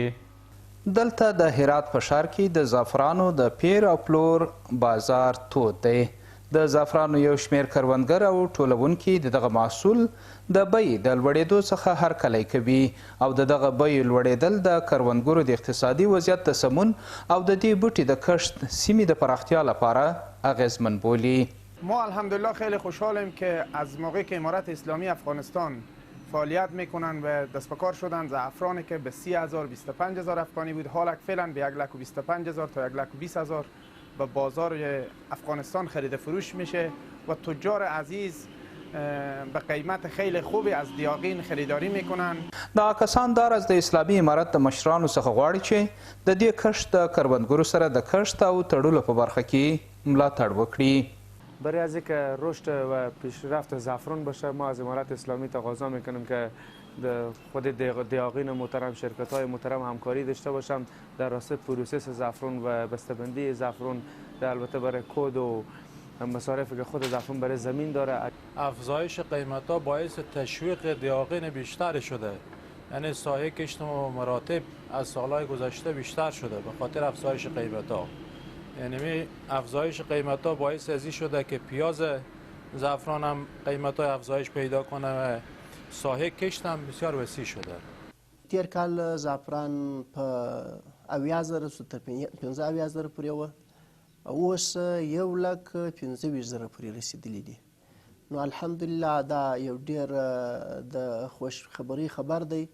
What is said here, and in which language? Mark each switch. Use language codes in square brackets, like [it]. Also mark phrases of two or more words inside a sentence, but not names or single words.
[ps] دلته د هرات په ښار کې د زعفرانو د پیر او پلور بازار تود دی د زعفرانو یو شمېر کروندګر او ټولونکي د دغه محصول د بیې د لوړېدو څخه هرکلی کوي او د دغه بیې لوړېدل د کروندګرو د اقتصادي وضعیت د سمون او د دې بوټي د کښت سیمې د پراختیا لپاره اغیزمن بولي [fa] ما الحمدلله خیلی خوشحالیم که از موقعی که امارت اسلامی افغانستان فعالیت میکنن و دست به کار شدن، زعفرانی که به 30,000 25,000 افغانی بود حالا فعلا به 1,25,000 تا 1,20,000 به بازار افغانستان خرید فروش میشه و تجار عزیز به قیمت خیلی خوبی از دیاغین خریداری میکنن. [ps] دا کسان دار از د اسلامي امارت د مشرانو څخه غواړي چې د دې کښت د کروندګرو سره د کښت او تړلو په برخه کې ملاتړ وکړي. [fa] برای از اینکه رشد و پیشرفت زعفران باشه ما از امارت اسلامی تقاضا میکنیم که خود دیاغین محترم، شرکت های محترم همکاری داشته باشم در راستای پروسس زعفران و بسته‌بندی زعفران، البته برای کود و مصارفی که خود زعفران برای زمین داره. افزایش قیمت ها باعث تشویق دیاغین بیشتر شده، یعنی سایه کشت مراتب از سالهای گذشته بیشتر شده به خاطر افزایش قیمت ها. یعنی افزایش قیمت ها باعث ازی شده که پیاز زعفران هم قیمت های افزایش پیدا کنه و ساحه کشت هم بسیار وسیع شده. [ps] تیر کال زعفران په 80,000 تر 15,000 پورې و، اوس 1,25,000 پورې رسیدلی دي. نو الحمدلله دا یو ډیر د خوش خبری خبر دی.